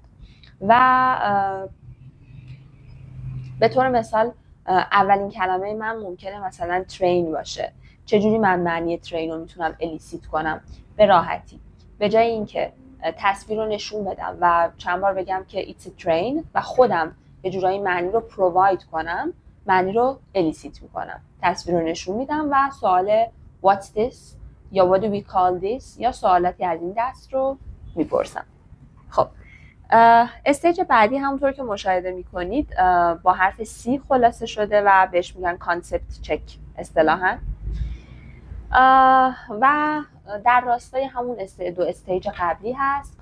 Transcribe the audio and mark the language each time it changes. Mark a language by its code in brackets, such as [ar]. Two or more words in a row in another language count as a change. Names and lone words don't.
[fa] و به طور مثال اولین کلمه من ممکنه مثلا ترین باشه. چجوری من معنی ترین رو میتونم الیسیت کنم؟ به راحتی به جای اینکه تصویر رو نشون بدم و چند بار بگم که [en] it's a train [fa] و خودم یه جورایی معنی رو پروواید کنم، معنی رو الیسیت میکنم، تصویر رو نشون میدم و سوال [en] what's this [fa] یا [en] what do we call this [fa] یا سوالاتی از این دست رو میپرسم. خب استیج بعدی همونطور که مشاهده میکنید با حرف C خلاصه شده و بهش میگن [en] concept check [fa] اصطلاحاً و در راستای همون دو استیج قبلی هست.